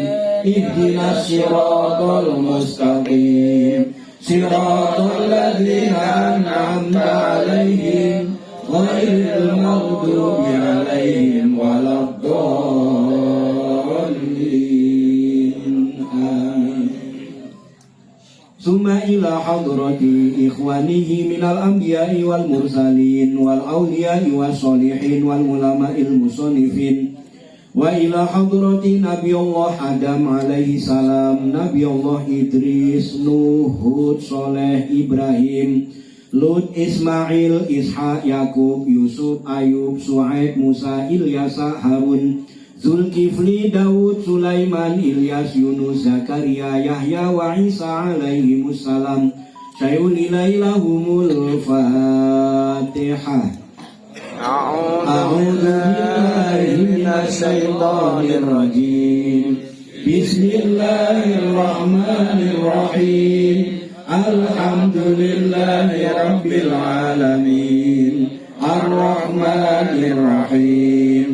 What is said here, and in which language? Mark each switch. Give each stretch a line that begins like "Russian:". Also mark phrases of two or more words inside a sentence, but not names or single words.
Arabic: اهدنا الصراط المستقيم. صراط الذين أنعمت عليهم غير المغضوب عليهم ولا الضالين. آمين. ثم إلى حضرة إخوانه من الأنبياء والمرسلين والأولياء والصالحين والعلماء المصنفين وإلى حضرة نبي الله آدم عليه السلام، نبي الله إدريس، نوح، هود، صالح، إبراهيم، لوط, Ismail, Ishak, Yakub, Yusuf, Ayub, Su'aib, Musa, Ilyasa, Harun, Zulkifli, Daud, Sulaiman, Ilyas, Yunus, Zakaria, يحيى وعيسى عليهم السلام. شيء لله لهم الفاتحة. أعوذ بالله من الشيطان الرجيم. بسم الله الرحمن الرحيم. الحمد لله رب العالمين الرحمن الرحيم